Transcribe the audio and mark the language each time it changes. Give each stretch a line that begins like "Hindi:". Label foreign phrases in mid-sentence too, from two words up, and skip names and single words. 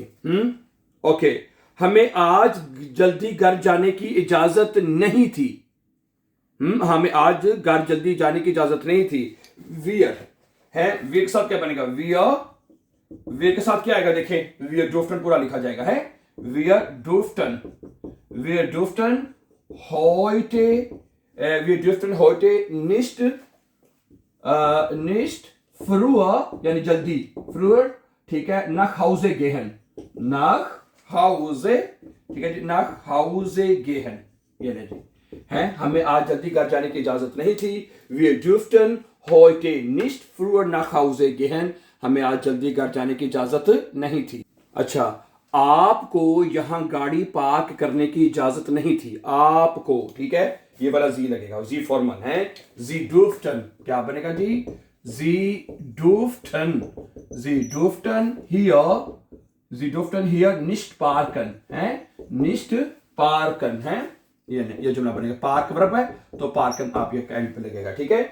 Hindi: ओके, हमें आज जल्दी घर जाने की इजाजत नहीं थी, हमें आज घर जल्दी जाने की इजाजत नहीं थी। वियर है, वियर के साथ क्या बनेगा, वियर, वियर के साथ क्या आएगा, देखें,
German: wir dürften
Hindi: पूरा लिखा जाएगा, है,
German: wir dürften, wir dürften heute, wir dürften heute nicht früher
Hindi: यानी जल्दी, früher, ठीक है,
German: nach Hause gehen, nach Hause,
Hindi: ठीक है जी,
German: nach Hause gehen,
Hindi: ये ले जी, है, हमें आज जल्दी घर जाने की इजाजत नहीं थी।
German: wir dürften heute nicht früher nach Hause gehen,
Hindi: हमें आज जल्दी घर जाने की इजाजत नहीं थी। अच्छा, आपको यहां गाड़ी पार्क करने की इजाजत नहीं थी, आपको, ठीक है, ये वाला जी लगेगा, जी फॉर्मल है,
German: Sie dürften,
Hindi: क्या बनेगा जी,
German: Sie dürften, Sie dürften hier, Sie dürften hier nicht parken,
Hindi: है,
German: nicht parken,
Hindi: है, ये जुमला बनेगा, पार्क वर्ब है तो पार्कन आप ये एंड पे लगेगा, ठीक है।